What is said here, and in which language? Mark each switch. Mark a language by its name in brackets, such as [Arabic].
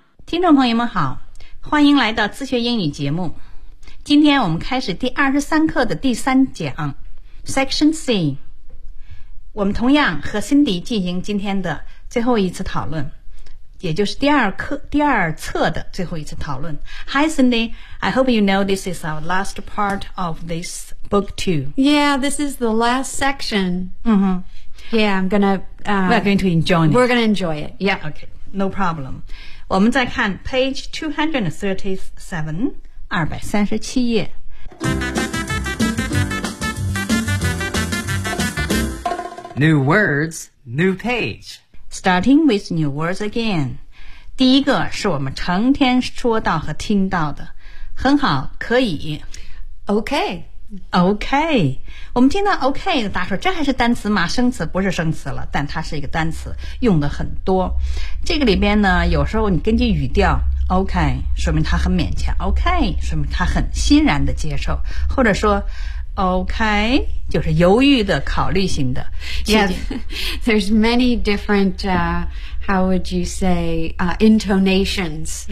[Chinese] 听众朋友们好，欢迎来到自学英语节目。今天我们开始第23课的第三讲 Section C， 我们同样和辛迪进行今天的最后一次讨论，也就是第二册的最后一次讨论。 [English] Hi Cindy, I hope you know this is our last part of this book two. Yeah, this is the last section. Yeah, I'm gonna We're going to enjoy it. We're gonna enjoy it. Yeah, okay, no problem. [Chinese] 我们再看 [English] page 237237页。 New words, new page. Starting with new words again. [Chinese] 第一个是我们成天说到和听到的。很好，可以。 [English] Okay. Okay. [Chinese] 我们听到 okay 的答说，这还是单词吗？生词不是生词了，但它是一个单词，用的很多。这个里边呢，有时候你根据语调OK, 说明他很勉强。 OK, 说明他很欣然的接受。或者说 ,OK, 就是犹豫的考虑型的。 [English] Yeah, there's many different, how would you say, intonations、